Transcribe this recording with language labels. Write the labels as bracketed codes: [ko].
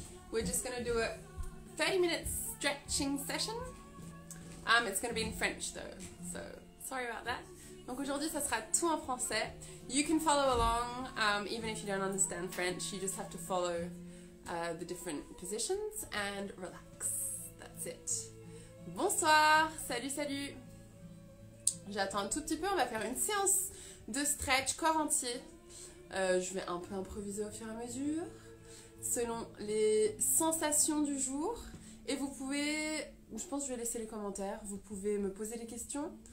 [en] We're just going to do a 30-minute stretching session. It's going to be in French though, so sorry about that. [fr] Donc aujourd'hui, ça sera tout en français. [en] You can follow along, even if you don't understand French. You just have to follow the different positions and relax. That's it. [fr] Bonsoir, salut, salut. J'attends un tout petit peu, on va faire une séance de stretch corps entier. Je vais un peu improviser au fur et à mesure, selon les sensations du jour. Et vous pouvez, je pense que je vais laisser les commentaires, vous pouvez me poser des questions.